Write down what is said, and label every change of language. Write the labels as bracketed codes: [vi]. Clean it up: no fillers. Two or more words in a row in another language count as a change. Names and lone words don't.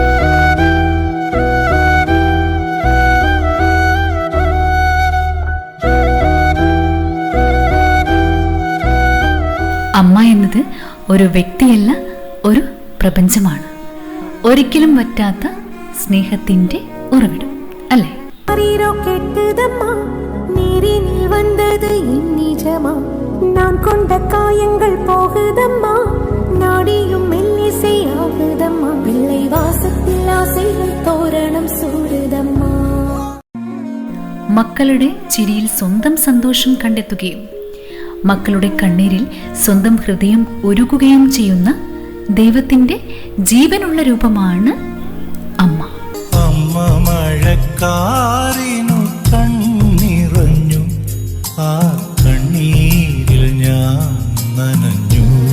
[ml] അമ്മ എന്നത് ഒരു വ്യക്തിയല്ല, ഒരു പ്രപഞ്ചമാണ്. ഒരിക്കലും വറ്റാത്ത സ്നേഹത്തിന്റെ ഉറവിടം, അല്ലേ? [ta] நான் கொண்ட காயங்கள் போகுதம்மா, நாடியும் மெல்லிசையாகுதம்மா, பிள்ளை வாசத்தில் ஆசைகள் தோரணம் சூடுதம்மா. [ml] മക്കളുടെ ചിരിയിൽ സ്വന്തം സന്തോഷം കണ്ടെത്തുകയും മക്കളുടെ കണ്ണീരിൽ സ്വന്തം ഹൃദയം ഉരുകുകയും ചെയ്യുന്ന ദൈവത്തിന്റെ ജീവനുള്ള രൂപമാണ് അമ്മ. അമ്മ മഴക്കാറിനു കണ്ണിറഞ്ഞു, ആ കണ്ണീരിൽ ഞാൻ നനഞ്ഞു.